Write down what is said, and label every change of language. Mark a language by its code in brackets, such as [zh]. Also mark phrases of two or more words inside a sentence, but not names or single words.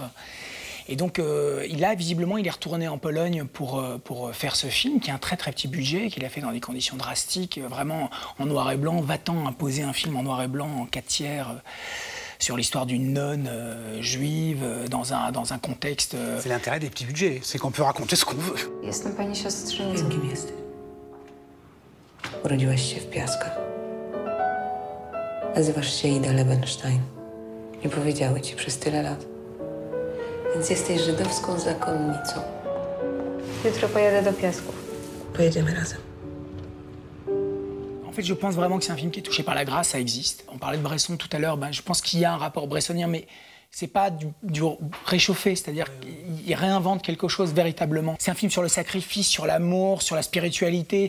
[fr] Et donc, visiblement, il est retourné en Pologne pour faire ce film, qui a un très très petit budget, qu'il a fait dans des conditions drastiques, vraiment en noir et blanc. Va-t-on imposer un film en noir et blanc, en 4/3, sur l'histoire d'une nonne juive, dans un contexte... C'est l'intérêt des petits budgets, c'est qu'on peut raconter ce qu'on veut. [pl] Jestem pani siostrzenicą. Kim jesteś? Urodziłaś się w Piaskach. Nazywasz się Ida Lebenstein. Nie powiedziały ci przez tyle lat. Więc jesteś żydowską zakonnicą. Jutro pojadę do Piasków. Pojedziemy razem. [fr] En fait, je pense vraiment que c'est un film qui est touché par la grâce, ça existe. On parlait de Bresson tout à l'heure, je pense qu'il y a un rapport bressonien, mais c'est pas du réchauffé, c'est-à-dire qu'il réinvente quelque chose véritablement. C'est un film sur le sacrifice, sur l'amour, sur la spiritualité.